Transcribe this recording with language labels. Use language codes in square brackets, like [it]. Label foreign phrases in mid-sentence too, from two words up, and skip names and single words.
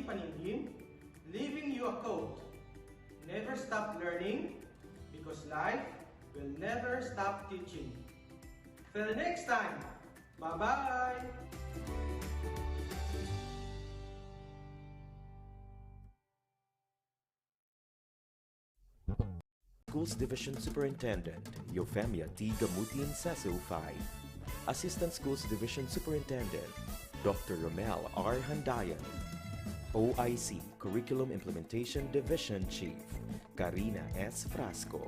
[en] Paningin, leaving you a quote. Never stop learning because life will never stop teaching. Till next time, bye-bye! Schools Division Superintendent Eufemia T. Gamutin Seso 5. Assistant Schools Division Superintendent Dr. Romel R. Handayan. OIC Curriculum Implementation Division Chief Karina S. Frasco.